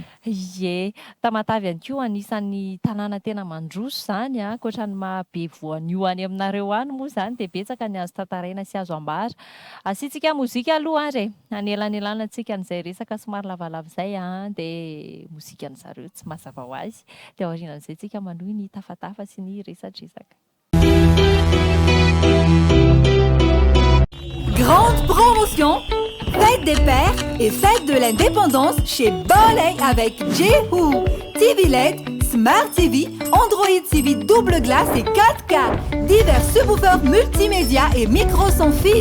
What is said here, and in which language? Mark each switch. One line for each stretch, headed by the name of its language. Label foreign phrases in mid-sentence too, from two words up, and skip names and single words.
Malagasy: tamatavy ihany koa anisan'ny tanàna tena mandroso zany ankoatran'ny mahabe voanio any aminareo any moa zany de betsaka ny azo tantaraina sy azo ambara asitsika mozika aloha ary anelanelana antsika n'izay resaka somary lavalava zay de mozika an'zareo tsy mazava ho azy de aorianan'izay tsika manohy ny tafatafa sy ny resadresaka.
French: Grande promotion, fête des pères et fête de l'indépendance chez Boley avec Jehu, TV LED, Smart TV, Android TV double glace et 4K, divers subwoofers multimédia et micros sans fil.